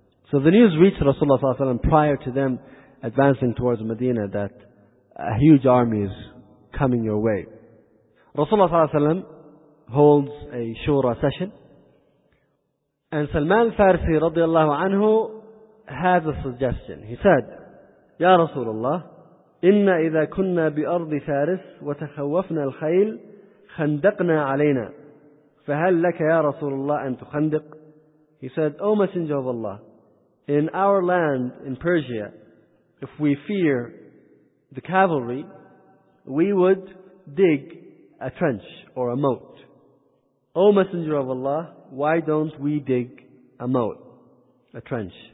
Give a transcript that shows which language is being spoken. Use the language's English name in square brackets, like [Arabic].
[English] So the news reached Rasulullah sallallahu alaihi wasallam prior to them advancing towards Medina that a huge army is coming your way. Rasulullah sallallahu alaihi wasallam holds a shura session. And Salman al-Farsi radiallahu anhu has a suggestion. He said, [Arabic] Ya Rasulullah, إِنَّ إِذَا كُنَّا بِأَرْضِ فَارِسٍ وَتَخَوَّفْنَا الْخَيْلِ خَنْدَقْنَا عَلَيْنَا فَهَلْ لَكَ يَا رَسُولُ اللَّهِ أَنْ تُخَنْدِقْ. [English] He said, O Messenger of Allah, in our land in Persia, if we fear the cavalry, we would dig a trench or a moat. O Messenger of Allah, why don't we dig a moat, a trench?